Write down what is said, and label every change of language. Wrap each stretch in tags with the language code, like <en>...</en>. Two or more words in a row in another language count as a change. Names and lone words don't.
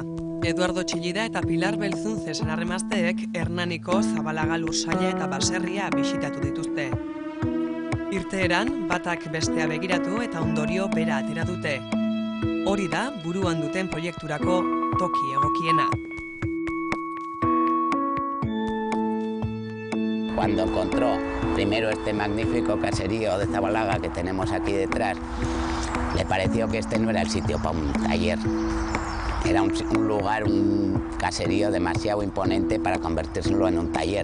<eu>Eduardo Txillida eta Pilar Belzun zesenarremazteek Hernaniko Zabalaga lursaile eta baserria bisitatu dituzte. Irteeran, batak bestea begiratu eta ondorio bera atera dute. Hori da buruan duten proiekturako toki egokiena.</eu> <es>Cuando encontró primero este magnífico caserío de Zabalaga que tenemos aquí detrás, le pareció que este no era el sitio para un taller. Era un lugar, un caserío demasiado imponente para convertírselo en un taller.</es>